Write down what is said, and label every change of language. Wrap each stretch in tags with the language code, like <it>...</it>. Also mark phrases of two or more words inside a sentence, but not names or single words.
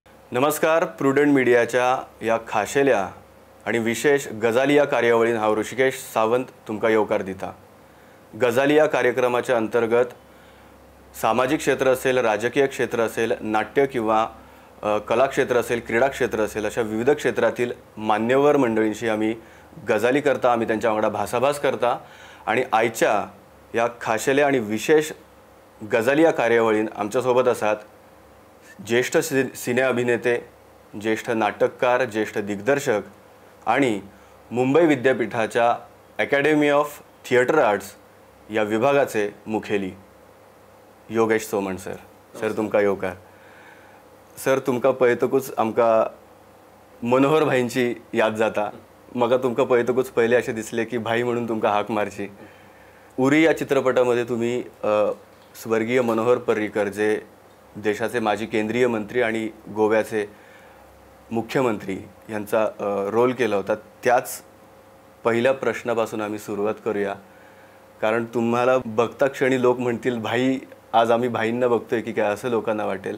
<kok>नमस्कार. प्रुडंट मीडियाच्या या खाशेल्या आणि विशेष गजाली या कार्यावळीन हांव ऋषिकेश सावंत तुमकां येवकार दिता.</kok> <mr>गजाली या कार्यक्रमाच्या अंतर्गत सामाजिक क्षेत्र असेल, राजकीय क्षेत्र असेल, नाट्य किंवा कला क्षेत्र असेल, क्रीडा क्षेत्र असेल, अशा विविध क्षेत्रातील मान्यवर मंडळींशी आम्ही गजाली करता, आम्ही त्यांच्या वांगडा भासाभास करता.</mr> <kok>आणि आयच्या या खाशेल्या आणि विशेष गजाली या कार्यावळीन आमच्यासोबत आसात ज्येष्ठ सिने अभिनेते, ज्येष्ठ नाटककार, ज्येष्ठ दिग्दर्शक आणि मुंबई विद्यापीठाच्या अकॅडमी ऑफ थिएटर आर्ट्स या विभागाचे मुखेली योगेश सोमण सर. सर तुमकां येवकार. सर तुमकां पळयतकूच आमकां मनोहर भाईंची याद जाता. म्हाका तुमकां पळयतकूच पयलें अशें दिसलें की भाई म्हणून तुमकां हाक मारची.</kok> <mr>उरी या चित्रपटामध्ये तुम्ही स्वर्गीय मनोहर पर्रीकर जे देशाचे माजी केंद्रीय मंत्री आणि गोव्याचे मुख्यमंत्री यांचा रोल केला होता. त्याच पहिल्या प्रश्नापासून आम्ही सुरुवात करूया, कारण तुम्हाला बघता क्षणी लोक म्हणतील भाई, आज आम्ही भाईंना बघतोय की काय, असं लोकांना वाटेल.</mr>